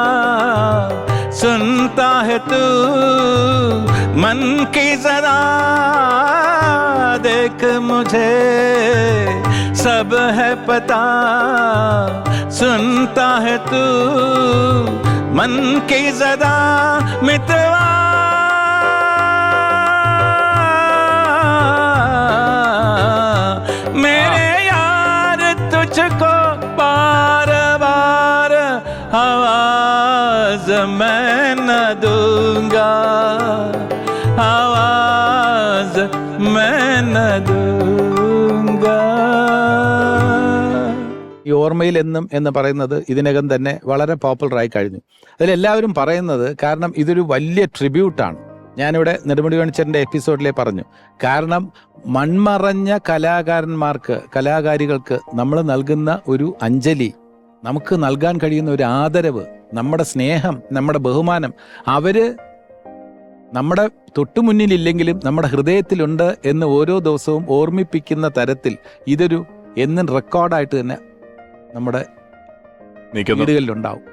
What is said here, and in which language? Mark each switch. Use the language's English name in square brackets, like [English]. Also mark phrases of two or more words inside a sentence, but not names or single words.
[Hindi] सुनता है तू मन की जरा, देख मुझे सब है पता, सुनता है तू मन की जरा, मितवा मेरे यार तुझको बार बार आवाज मैं न दूंगा, आवाज मैं न दूंगा. [Malayalam] ഈ ഓർമ്മയിൽ എന്നും എന്ന് പറയുന്നത് ഇതിനകം തന്നെ വളരെ പോപ്പുലറായി കഴിഞ്ഞു. അതിലെല്ലാവരും പറയുന്നത് കാരണം ഇതൊരു വലിയ ട്രിബ്യൂട്ടാണ്. ഞാനിവിടെ നെടുമുടി വേണുചേട്ടൻ്റെ എപ്പിസോഡിലെ പറഞ്ഞു. കാരണം മൺമറഞ്ഞ കലാകാരികൾക്ക് നമ്മൾ നൽകുന്ന ഒരു അഞ്ജലി, നമുക്ക് നൽകാൻ കഴിയുന്ന ഒരു ആദരവ്, നമ്മുടെ സ്നേഹം, നമ്മുടെ ബഹുമാനം, അവര് നമ്മുടെ തൊട്ടുമുന്നിലില്ലെങ്കിലും നമ്മുടെ ഹൃദയത്തിലുണ്ട് എന്ന് ഓരോ ദിവസവും ഓർമ്മിപ്പിക്കുന്ന തരത്തിൽ ഇതൊരു എന്നും റെക്കോർഡായിട്ട് തന്നെ നമ്മുടെ വീടുകളിലുണ്ടാവും.